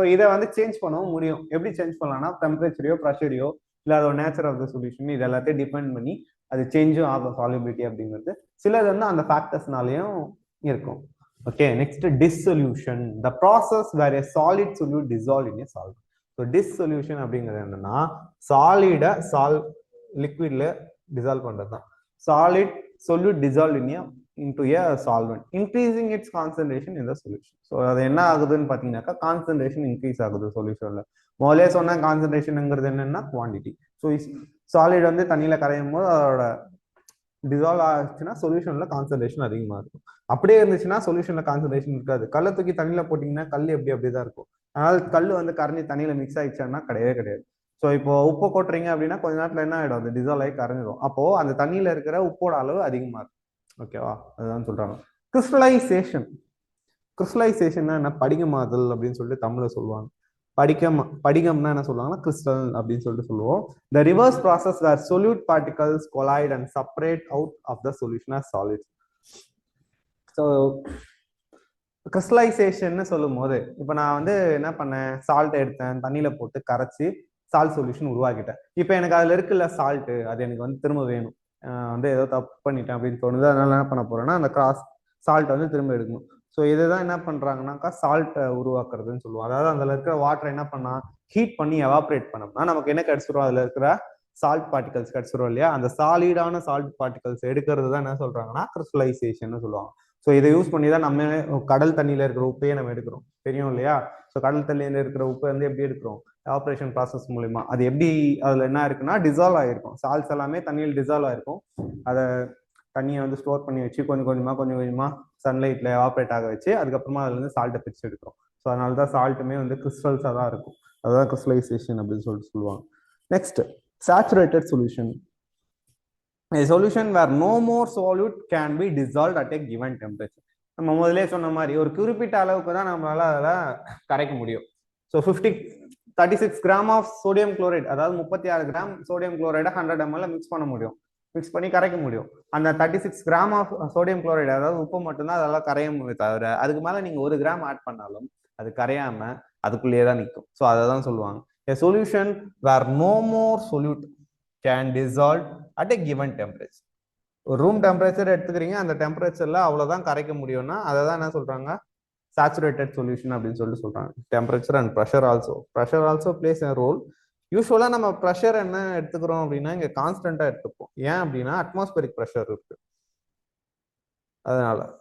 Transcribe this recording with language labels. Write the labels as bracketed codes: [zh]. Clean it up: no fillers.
[ta] So இதை வந்து change பண்ணவும் முடியும். எப்படி சேஞ்ச் பண்ணலாம்னா டெம்பரேச்சரையோ ப்ரெஷரையோ இல்லை அதோட நேச்சர் ஆஃப் த சொல்யூஷன் இது எல்லாத்தையும் டிபெண்ட் பண்ணி அது சேஞ்சும் ஆகும் சாலிபிலிட்டி அப்படிங்கிறது. சிலது வந்து அந்த ஃபேக்டர்ஸ்னாலையும் இருக்கும். Okay, next dissolution, [en] The process where a solid solute dissolve in a solvent. [ta] So dissolution அப்படிங்கிறது என்னன்னா சாலிட லிக்விட்ல டிசால்வ் பண்றது தான். [en] Solid solute dissolve in a into a solvent, increasing its concentration in the solution. [ta] So அது என்ன ஆகுதுன்னு பாத்தீங்கன்னாக்கா concentration increase ஆகுது சொல்யூஷன்ல. முதலே சொன்ன கான்சென்ட்ரேஷன்ங்கிறது என்னன்னா குவான்டிட்டி. ஸோ சாலிட் வந்து தண்ணியில கரையும் போது அதோட டிசால்வ் ஆச்சுன்னா சொல்யூஷன்ல கான்சென்ட்ரேஷன் அதிகமா இருக்கும். அப்படியே இருந்துச்சுன்னா சொல்யூஷன்ல கான்சென்ட்ரேஷன் இருக்காது. கல்லை தூக்கி தண்ணியில போட்டீங்கன்னா கல் எப்படி அப்படிதான் இருக்கும். அதனால கல் வந்து கரைஞ்சி தண்ணியில மிக்ஸ் ஆயிடுச்சான்னா கிடையவே கிடையாது. ஸோ இப்போ உப்பு கொட்டுறீங்க அப்படின்னா கொஞ்ச நேரத்துல என்ன ஆயிடும், அது டிசால்வ் ஆகி கரைஞ்சிடும். அப்போ அந்த தண்ணியில இருக்கிற உப்போட அளவு அதிகமா இருக்கும். ஓகேவா, அதுதான் சொல்றாங்க. கிறிஸ்டலைசேஷன். கிறிஸ்டலைசேஷன் என்ன, படிகமாதல் அப்படின்னு சொல்லிட்டு தமிழ்ல சொல்லுவாங்க. படிகம்னா என்ன சொல்லுவாங்கன்னா கிறிஸ்டல் அப்படின்னு சொல்லிட்டு சொல்லுவோம். [en] The reverse process where solute particles collide and separate out of the solution as solids. [ta] So crystallisation சொல்லும் போது இப்போ நான் வந்து என்ன பண்ணேன், சால்ட் எடுத்தேன், தண்ணியில போட்டு கரைச்சி சால்ட் சொல்யூஷன் உருவாக்கிட்டேன். இப்போ எனக்கு அதுல இருக்குல்ல சால்ட், அது எனக்கு வந்து திரும்ப வேணும், வந்து ஏதோ தப்பு பண்ணிட்டேன் அப்படின்னு தோணுது. அதனால என்ன பண்ண போறேன்னா அந்த சால்ட்டை வந்து திரும்ப எடுக்கணும். ஸோ இதுதான் என்ன பண்றாங்கன்னாக்கா சால்ட்டை உருவாக்குறதுன்னு சொல்லுவோம். அதாவது அதுல இருக்கிற வாட்டரை என்ன பண்ணா ஹீட் பண்ணி எவாப்ரேட் பண்ணோம்னா நமக்கு என்ன கிடைச்சிரும், அதுல இருக்கிற சால்ட் பார்ட்டிகல்ஸ் கிடைச்சிரும் இல்லையா. அந்த சாலிடான சால்ட் பார்ட்டிகல்ஸ் எடுக்கிறது தான் என்ன சொல்றாங்கன்னா கிறிஸ்டலைசேஷன் சொல்லுவாங்க. ஸோ இதை யூஸ் பண்ணி தான் நம்ம கடல் தண்ணியில இருக்கிற உப்பையே நம்ம எடுக்கிறோம், தெரியும் இல்லையா. ஸோ கடல் தண்ணியில இருக்கிற உப்பை வந்து எப்படி எடுக்கிறோம், ஆப்ரேஷன் ப்ராசஸ் மூலியமா. அது எப்படி அதுல என்ன இருக்குன்னா டிசால்வ் ஆயிருக்கும், சால்ட்ஸ் எல்லாமே தண்ணியில் டிசால்வ் ஆயிருக்கும். அதை தண்ணியை வந்து ஸ்டோர் பண்ணி வச்சு கொஞ்சம் கொஞ்சமா சன்லைட்ல ஆப்ரேட் ஆக வச்சு அதுக்கப்புறமா அதுல இருந்து சால்ட்டை பிரிச்சு எடுக்கிறோம். ஸோ அதனால தான் சால்ட்டுமே வந்து கிறிஸ்டல்ஸாக தான் இருக்கும். அதுதான் கிறிஸ்டலைசேஷன் அப்படின்னு சொல்லிட்டு சொல்லுவாங்க. Next, saturated solution. [en] A solution where no more solute can be dissolved at a given temperature. [ta] நம்ம முதலே சொன்ன மாதிரி ஒரு குறிப்பிட்ட அளவுக்கு தான் நம்மளால அதில் கரைக்க முடியும். So 36 gram of sodium chloride, அதாவது 36 கிராம் சோடியம் குளோரைடை 100 ml மிக்ஸ் பண்ண முடியும், மிக்ஸ் பண்ணி கரைக்க முடியும். அந்த 36 கிராம் ஆஃப் சோடியம் குளோரைடு, அதாவது உப்பு மட்டும்தான் அதெல்லாம் கரைய முடியும். தவிர அதுக்கு மேல நீங்க 1 கிராம் ஆட் பண்ணாலும் அது கரையாம அதுக்குள்ளேயே தான் நிற்கும். ஸோ அதை தான் சொல்லுவாங்க [en] a solution where no more solute can dissolve at a given temperature. [ta] ஒரு ரூம் டெம்பரேச்சர் எடுத்துக்கிறீங்க, அந்த டெம்பரேச்சர்ல அவ்வளவுதான் கரைக்க முடியும்னா அதை தான் என்ன சொல்றாங்க, சேச்சுரேட்டட் சொல்யூஷன் அப்படின்னு சொல்லிட்டு சொல்றாங்க. Temperature and pressure also place a role. யூஸ்வலா நம்ம ப்ரெஷர் என்ன எடுத்துக்கிறோம் அப்படின்னா இங்க கான்ஸ்டன்டா எடுத்துப்போம். ஏன் அப்படின்னா அட்மாஸ்பரிக் ப்ரெஷர் இருக்கு அதனால.